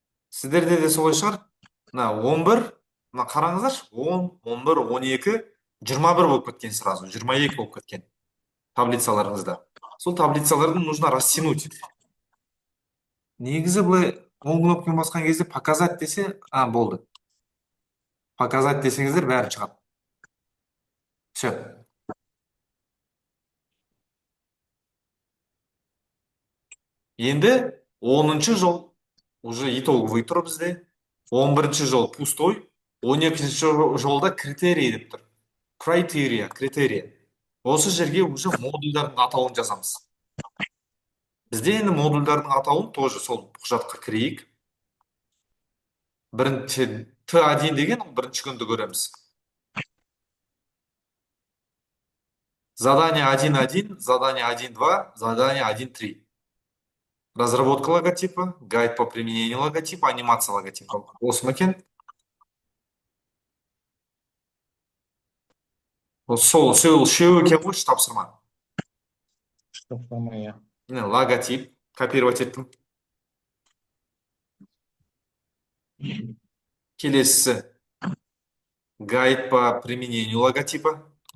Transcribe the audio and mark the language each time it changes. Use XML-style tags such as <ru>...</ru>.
<kk>Сіздерде де солай шығар. Мына 11, мына қараңыздаршы, 10, 11, 12, 21 болып кеткен сразу, 22 болып кеткен таблицаларыңызда. Сол таблицаларды</kk> <ru>нужно растянуть.</ru> <kk>Негізі былай оң кнопкамен басқан кезде показать десе, болды. Показать десеңіздер бәрі шығады. Все. Енді 10-шы жол уже итоговый тұр бізде. 11-ші жол пустой. 12-ші жолда критерий деп тұр. Критерия. Осы жерге уже модульдардың атауын жазамыз. Бізде енді модульдардың атауын тоже сол құжатқа кірейік. Бірінші Т1 деген бірінші күнді көреміз.</kk> <ru>Задание 1.1, задание 1.2, задание 1.3. Разработка логотипа, гайд по применению логотипа, анимация логотипа.</ru> <kk>Осы ма екен? Сол үшеуі екен ғой тапсырма. Тапсырма, иә. Логотип, копировать еттім.</kk> <ru>Келесі. Гайд по применению логотипа.</ru>